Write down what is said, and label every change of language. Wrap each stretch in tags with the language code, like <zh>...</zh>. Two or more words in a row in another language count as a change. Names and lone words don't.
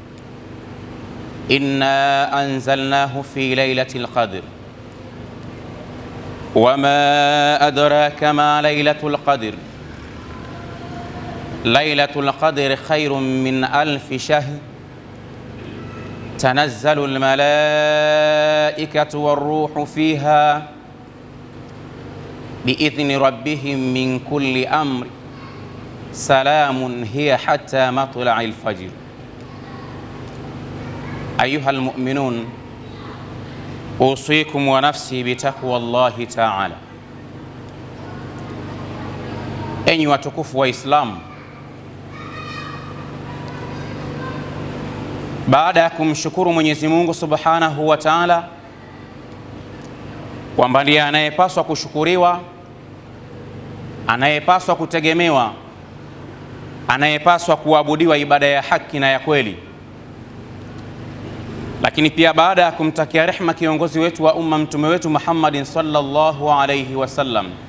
<ar>إنا أنزلناه في ليلة القدر وما أدراك ما ليلة القدر ليلة القدر خير من 1000 شهر تنزل الملائكة والروح فيها بإذن ربهم من كل أمر سلام هي حتى مطلع الفجر. أيها المؤمنون، أوصيكم ونفسي بتقوى الله تعالى.</ar> <sw>Enyi watukufu wa Islam, baada ya kumshukuru Mwenyezi Mungu</sw> <ar>سبحانه وتعالى</ar> <sw>kwamba ndiye anayepaswa kushukuriwa, anayepaswa kutegemewa, anayepaswa kuabudiwa ibada ya haki na ya kweli, lakini pia baada ya kumtakia rehma kiongozi wetu wa umma, mtume wetu Muhammadin</sw> <ar>صلى الله عليه وسلم,</ar>